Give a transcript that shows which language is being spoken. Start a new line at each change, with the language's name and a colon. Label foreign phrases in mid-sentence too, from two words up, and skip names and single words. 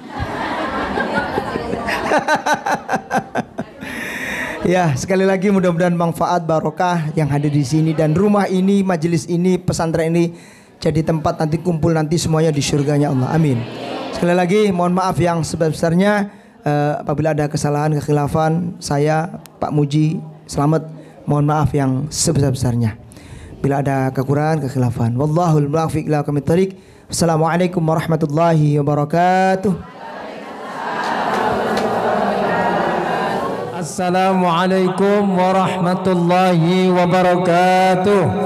Indonesian: Ya, sekali lagi mudah-mudahan manfaat barokah yang hadir di sini, dan rumah ini, majelis ini, pesantren ini jadi tempat nanti kumpul nanti semuanya di surganya Allah. Amin. Sekali lagi mohon maaf yang sebesar-besarnya apabila ada kesalahan kekhilafan, saya Pak Muji Selamat mohon maaf yang sebesar-besarnya. Bila ada kekurangan kekhilafan,
Arabic: والله الموفق إلى أقوم الطريق. السلام عليكم ورحمة الله وبركاته. السلام عليكم ورحمة الله وبركاته.